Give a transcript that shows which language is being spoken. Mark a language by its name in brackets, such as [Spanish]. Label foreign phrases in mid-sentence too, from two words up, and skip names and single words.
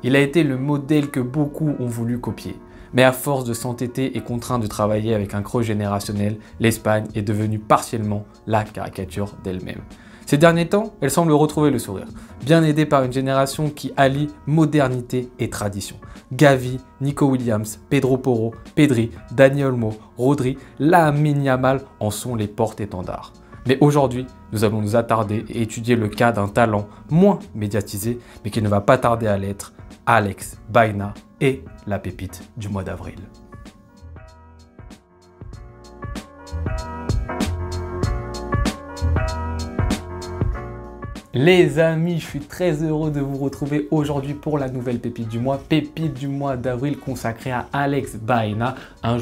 [French] Il a été le modèle que beaucoup ont voulu copier. Mais à force de s'entêter et contraint de travailler avec un creux générationnel, l'Espagne est devenue partiellement la caricature d'elle-même. Ces derniers temps, elle semble retrouver le sourire, bien aidée par une génération qui allie modernité et tradition. Gavi, Nico Williams, Pedro Porro, Pedri, Dani Olmo, Rodri, Lamine Yamal en sont les porte-étendards. Mais aujourd'hui, nous allons nous attarder et étudier le cas d'un talent moins médiatisé, mais qui ne va pas tarder à l'être, Alex Baena et la pépite du mois d'avril. Les amis, je suis très heureux de vous retrouver aujourd'hui pour la nouvelle pépite du mois d'avril consacrée à Alex Baena, un